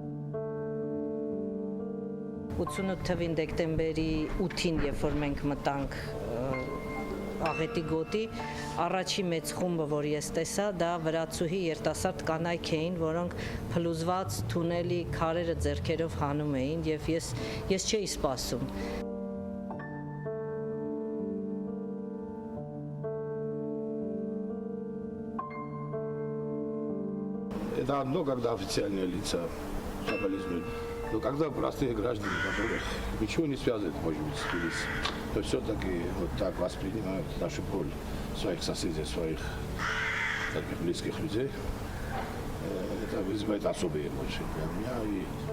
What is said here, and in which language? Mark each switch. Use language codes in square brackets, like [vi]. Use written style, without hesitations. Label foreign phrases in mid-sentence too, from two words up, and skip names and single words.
[hy] 88 թվին դեկտեմբերի 8-ին, երբ որ մենք մտանք Աղետի գոտի, առաջի մեծ խումբը, որ ես տեսա, դա վրացուհի երիտասարդ կանայք էին, որոնք փլուզված թունելի քարերը ձեռքերով հանում էին եւ ես չէի սպասում։ [ru] Это одно, когда официальные лица соболезнуют. Но когда простые граждане, которых ничего не связывает, может быть, с Тбилисием, то все-таки вот так воспринимают нашу боль своих соседей, своих таких близких людей, это вызывает особые эмоции для меня.